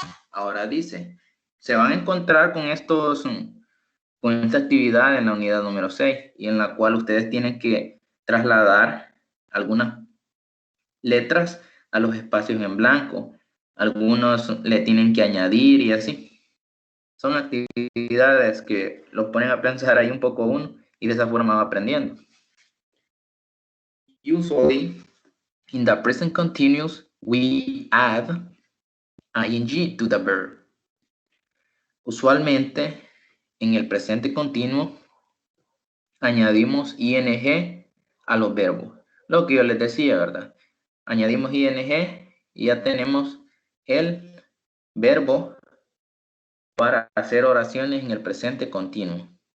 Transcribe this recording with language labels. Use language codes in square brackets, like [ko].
[es] Ahora dice, se van a encontrar con esta actividad en la unidad número 6 y en la cual ustedes tienen que trasladar algunas letras a los espacios en blanco. Algunos le tienen que añadir y así. Son actividades que los ponen a pensar ahí un poco uno y de esa forma va aprendiendo. [en] Usually, in the present continuous, we add ing to the verb. [es] Usualmente, en el presente continuo, añadimos ing a los verbos. Lo que yo les decía, ¿verdad? Añadimos ing y ya tenemos el verbo para hacer oraciones en el presente continuo.